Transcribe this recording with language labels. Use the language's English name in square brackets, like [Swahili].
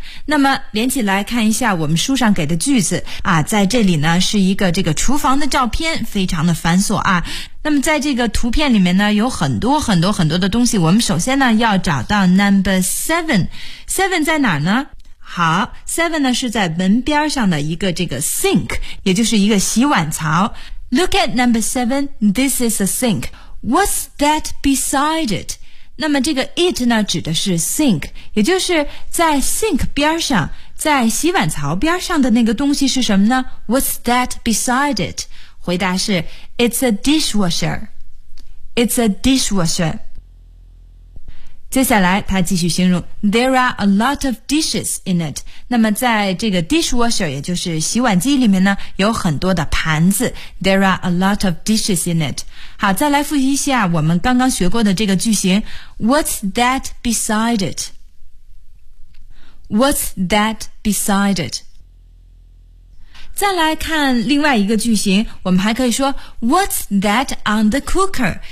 [Chinese] 那么连起来看一下我们书上给的句子啊，在这里呢是一个这个厨房的照片，非常的繁琐啊。那么在这个图片里面呢有很多很多很多的东西，我们首先呢要找到 number 7 在哪呢？好， 7 呢是在门边上的一个这个 sink， 也就是一个洗碗槽。 [English] Look at number 7， this is a sink， what's that beside it？ [Chinese] 那么这个 it 呢指的是 sink， 也就是在 sink 边上，在洗碗槽边上的那个东西是什么呢？ [English] What's that beside it？ [Chinese] 回答是 [English] It's a dishwasher， It's a dishwasher。 [Chinese] 接下来他继续形容 [English] There are a lot of dishes in it， [Chinese] 那么在这个 dishwasher 也就是洗碗机里面呢有很多的盘子。 [English] There are a lot of dishes in it。 [Chinese] 好，再来复习一下我们刚刚学过的这个句型。 [English] What's that beside it? What's that beside it? [Chinese] 再来看另外一个句型，我们还可以说 [English] What's that on the cooker?